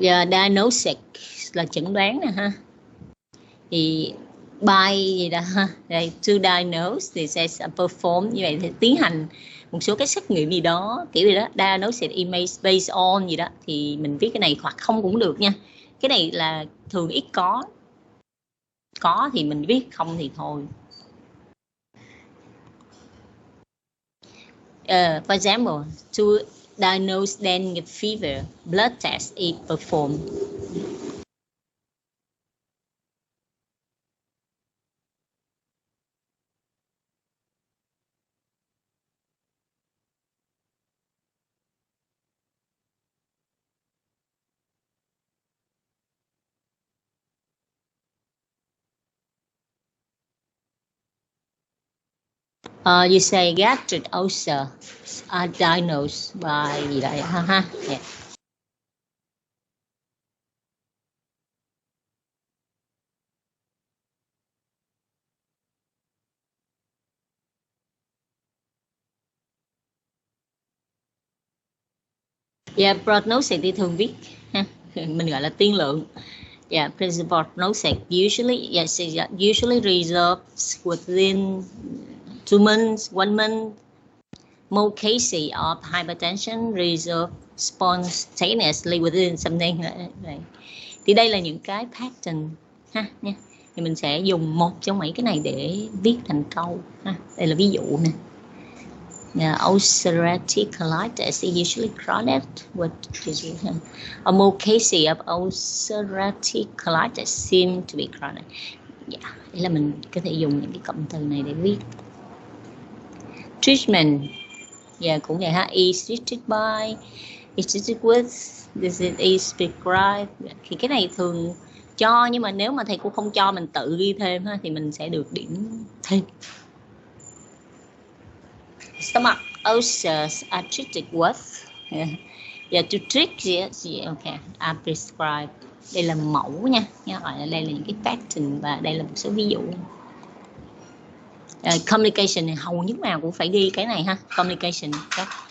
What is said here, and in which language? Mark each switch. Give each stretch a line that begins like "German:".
Vietnamese: Diagnosis là chẩn đoán nè ha, thì by gì đó ha, đây
English: to diagnose
Vietnamese: thì sẽ perform, như vậy thì tiến hành một số cái xét nghiệm gì đó kiểu gì đó.
English: Diagnosis image based on
Vietnamese: gì đó, thì mình viết cái này hoặc không cũng được nha. Cái này là thường ít có thì mình viết, không thì thôi.
English: For example, to diagnose dengue fever, blood test is performed. You say gastric ulcer are diagnosed by
Vietnamese: gì đấy ha.
English: Yeah.
Vietnamese: Yeah, prognosis thì thường viết ha, mình gọi là tiên lượng.
English: Yeah, prognosis usually resolves within 2 months, 1 month. Most cases of hypertension resolve spontaneously within something.
Vietnamese: Thì đây là những cái pattern ha nha. Thì mình sẽ dùng một trong mấy cái này để viết thành câu ha. Đây là ví dụ nè.
English: Ulcerative colitis is usually chronic with most cases of ulcerative colitis seem to be chronic.
Vietnamese: Yeah, đây là mình có thể dùng những cái cụm từ này để viết.
English: Treatment,
Vietnamese: cũng vậy ha,
English: is treated by, is treated with, this is prescribed.
Vietnamese: Thì cái này thường cho, nhưng mà nếu mà thầy cô không cho mình tự ghi thêm ha, thì mình sẽ được điểm thêm.
English: Stomach ulcers are treated with, Yeah, to treat, yes, yeah, okay, I prescribe.
Vietnamese: Đây là mẫu nha, gọi là đây là những cái pattern và đây là một số ví dụ. Communication này hầu như nào cũng phải ghi cái này ha, communication. Okay.